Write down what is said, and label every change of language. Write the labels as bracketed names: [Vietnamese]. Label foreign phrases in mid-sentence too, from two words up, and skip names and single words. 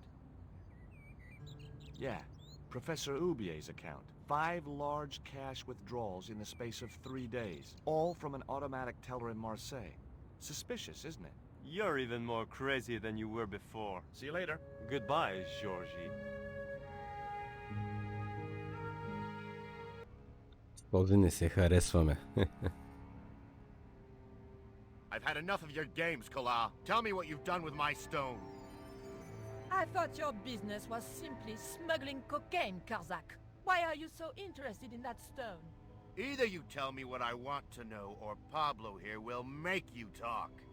[English] Yeah, Professor Ubier's account. 5 large cash withdrawals in the space of 3 days, all from an automatic teller in Marseille. Suspicious, isn't it? You're even more crazy than you were before. See you later. Goodbye, Georgie. [Bulgarian] Този не се харесваме. [English] I've had enough of your games, Kala. Tell me what you've done with my stone. I thought your business was simply smuggling cocaine, Karzak. Why are you so interested in that stone? Either you tell me what I want to know, or Pablo here will make you talk.